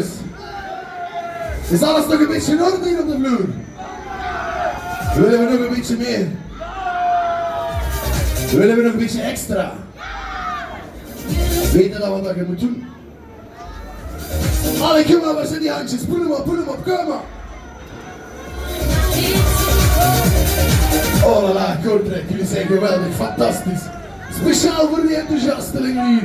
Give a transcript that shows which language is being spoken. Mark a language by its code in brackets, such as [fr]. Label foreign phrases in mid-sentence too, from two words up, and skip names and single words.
[nl] Is alles nog een beetje in orde hier op de vloer? Willen we nog een beetje meer? Willen we nog een beetje extra? Weet je dan wat je moet doen? Allee, kom maar, waar zijn die handjes? Poel hem op, kom maar! Oh la la, Kortrijk, jullie zijn geweldig, fantastisch. Speciaal voor die enthousiastelingen hier.